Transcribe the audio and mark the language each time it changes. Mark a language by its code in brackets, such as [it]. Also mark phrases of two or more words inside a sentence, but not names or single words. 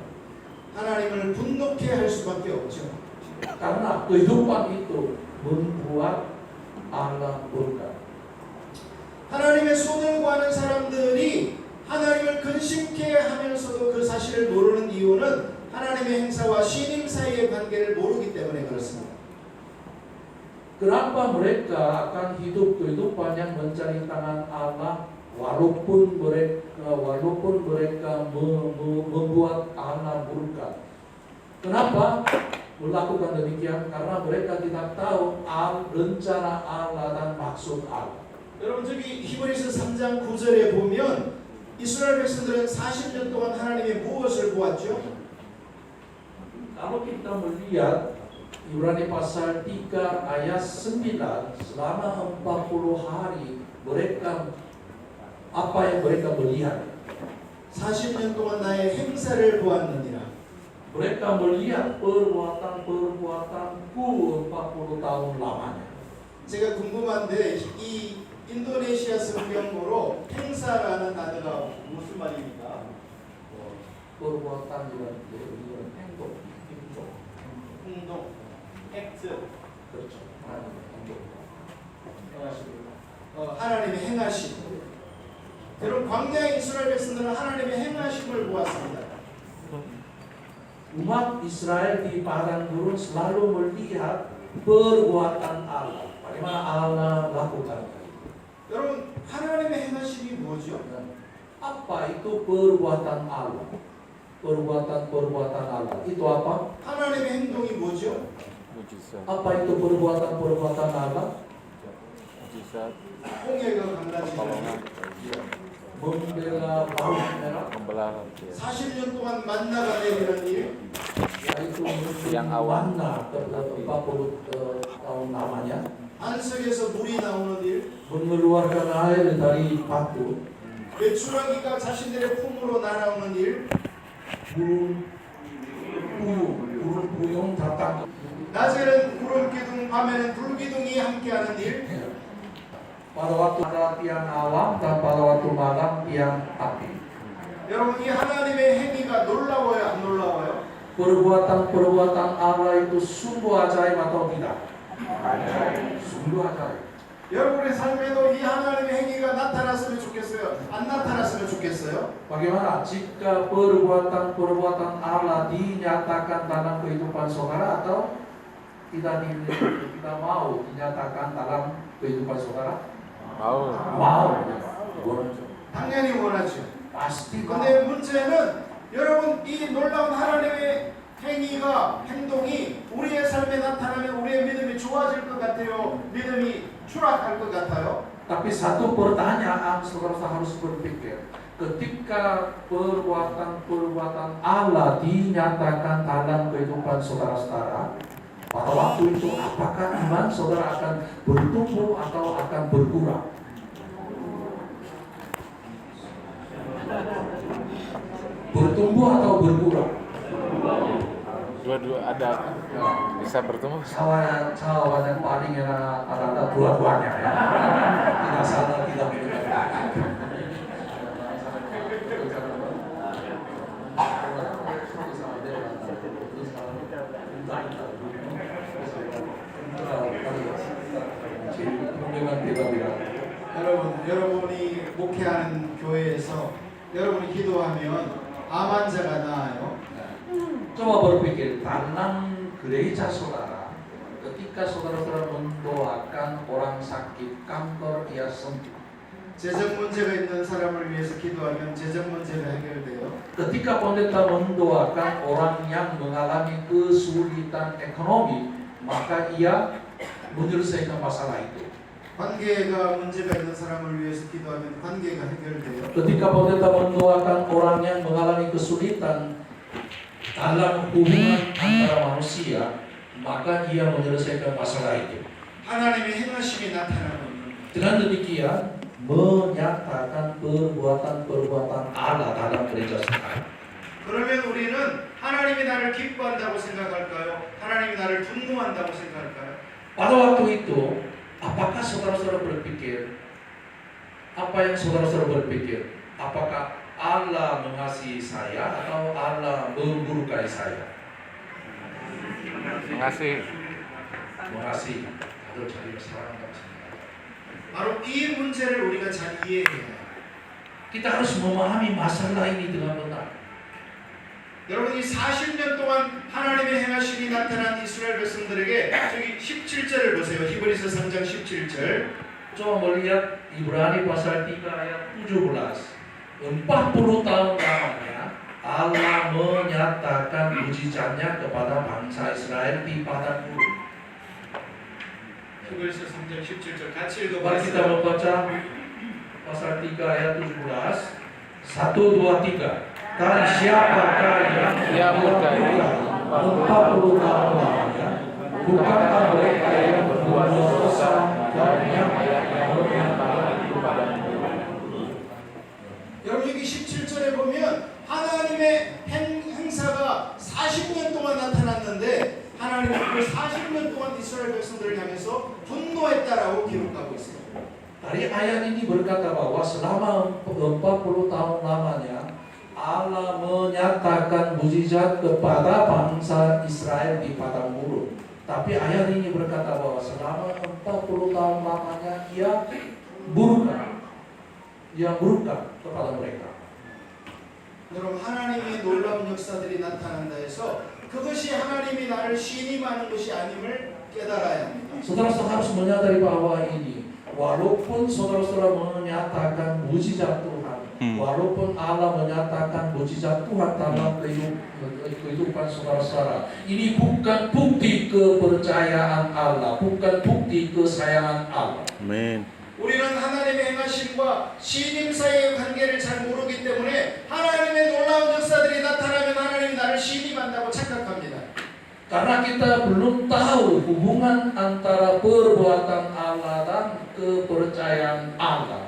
[ko] 하나님을 분노케 할 수밖에 없죠. [id] Karena kehidupan itu membuat Allah murka. [ko] 하나님의 손을 구하는 사람들이 하나님을 근심케 하면서도 그 사실을 모르는 이유는 하나님의 행사와 신임 사이의 관계를 모르기 때문에 그렇습니다. [id] Kenapa mereka akan hidup kehidupan yang mencari tangan Allah walaupun mereka membuat Allah murka? Kenapa melakukan demikian? Karena mereka tidak tahu rencana Allah dan maksud Allah. [ko] 여러분 저기 히브리서 3장 9절에 보면 이스라엘 백성들은 40년 동안 하나님의 무엇을 보았죠? [id] Kalau kita melihat Ibrani pasal 3 ayat 9, selama 40 hari mereka apa yang mereka melihat? [ko] 40년 동안 나의 행사를 보았느니라. [id] Mereka melihat perbuatan-perbuatanku 40 tahun lamanya. [ko] 제가 궁금한데 이 인도네시아 성경어로 행사라는 단어가 무슨 말입니까? [id] Perbuatan ibarat 행동. [ko] 행동, 액트. 그렇죠. 하나님의 행하심. 여러분 광야의 이스라엘 백성들은 하나님의 행하심을 보았습니다. [id] Umat Israel di padang gurun selalu melihat perbuatan Allah. Bagaimana Allah lakukan. [ko] 여러분 하나님의 행하심이 뭐죠? [id] Apa itu perbuatan Allah? Perbuatan Allah. Itu apa? [ko] 하나님의 행동이 뭐죠? [id] Apa itu perbuatan Allah? [ko] 홍해가 갈라지는 [id] Membela laut merah. [ko] 40년 동안 만나가 내리는 일, [id] Yaitu Yang awal. mana 40 tahun lamanya [ko] 안석에서 물이 나오는 일, [id] mengeluarkan air dari batu, [ko] 메추라기가 자신들의 품으로 날아오는 일, [id] burung puyung datang. [ko] 낮에는 구름 기둥, 밤에는 불 기둥이 함께하는 일, [id] Pada waktu ada tiang awan dan pada waktu malam tiang api. [ko] 여러분 이 하나님의 행위가 놀라워요, 안 놀라워요? [id] Perbuatan Allah itu sungguh ajaib atau tidak? Sungguh ajaib. [ko] 여러분의 삶에도 이 하나님의 행위가 나타났으면 좋겠어요? 안 나타났으면 좋겠어요? [id] Bagaimana jika perbuatan Allah dinyatakan dalam kehidupan saudara atau tidak mau dinyatakan dalam kehidupan saudara? Mau. [ko] 당연히 원하죠. [id] Pasti mau. [ko] 근데 문제는 여러분 이 놀라운 하나님의 행위가 행동이 우리의 삶에 나타나면 우리의 믿음이 좋아질 것 같아요? 믿음이 추락할 것 같아요? [id] Tapi satu pertanyaan saudara harus berpikir, ketika perbuatan Allah dinyatakan dalam kehidupan saudara-saudara, pada waktu itu apakah iman saudara akan bertumbuh atau akan berkurang? Bertumbuh atau berkurang? Dua-dua ada bisa bertemu. Jawaban yang paling enak adalah dua-duanya ya. Tidak salah, tidak benar. [ko] 여러분이 목회하는 교회에서 여러분이 기도하면 암환자가 나아요. [id] Coba berpikir, dalam gereja saudara, ketika saudara-saudara mendoakan orang sakit kanker ia sembuh. [ko] 재정 문제가 있는 사람을 위해서 기도하면 재정 문제가 해결돼요. [id] Ketika pendeta mendoakan orang yang mengalami kesulitan ekonomi, maka ia menyelesaikan masalah itu. [ko] 관계가 문제가 있는 사람을 위해서 기도하면 관계가 해결돼요. [id] Ketika pendeta mendoakan orang yang mengalami kesulitan dalam hubungan antara manusia, maka ia menyelesaikan masalah itu. [ko] 하나님의 행하심이 나타나는 [id] Dengan demikian menyatakan perbuatan Allah dalam gereja sekarang. [ko] 그러면 우리는 하나님이 나를 기뻐한다고 생각할까요? 하나님이 나를 분노한다고 생각할까요? [id] Pada waktu itu, apakah saudara-saudara berpikir? Apa yang saudara-saudara berpikir? Apakah Allah mengasihi saya atau Allah memurkai saya? Mengasihi. Mengasihi. Atau jadi saran tak [ko] 바로 이 문제를 우리가 잘 이해해야 해요. [id] Kita harus memahami masalah ini dengan benar. [ko] 여러분이 40년 동안 하나님의 행하심이 나타난 이스라엘 백성들에게 저기 17절을 보세요. 히브리서 3장 17절. [id] Coba melihat Ibrani pasal 3 ayat 17. 40 tahun lamanya Allah menyatakan mujizatnya kepada bangsa Israel di padang gurun. [ko] 히브리서 3장 17절 같이 [id] Mari kita [ko] 읽어보세요. [id] membaca pasal 3 ayat 17. 1, 2, 3. Dan siapakah yang berkata 40 tahun lamanya? Bukankah mereka yang berbuat dosa dan yang [ko] 여러분 여기 17절에 보면 하나님의 행사가 40년 동안 나타났는데 하나님은 그 40년 동안 이스라엘 백성들을 향해서 분노했다라고 기록하고 있어요. [id] Dari ayat ini berkata bahwa selama 40 tahun lamanya Allah menyatakan mujizat kepada bangsa Israel di padang gurun. Tapi ayat ini berkata bahwa selama 40 tahun lamanya ia murka kepada mereka. [ko] 여러분 하나님의 놀라운 역사들이 나타난다 해서 그것이 하나님이 나를 신임하는 것이 아님을 깨달아야 합니다. [id] Saudara-saudara harus menyadari bahwa ini, walaupun saudara-saudara menyatakan mujizat Tuhan, walaupun Allah menyatakan mujizat Tuhan dalam kehidupan saudara-saudara, ini bukan bukti kepercayaan Allah, bukan bukti kesayangan Allah. Amin. [ko] 우리는 하나님의 행하심과 신임 사이의 관계를 잘 모르기 때문에 하나님의 놀라운 역사들이 나타나면 하나님이 나를 신임한다고 착각합니다. [id] Karena kita belum tahu hubungan antara perbuatan Allah dan kepercayaan Allah.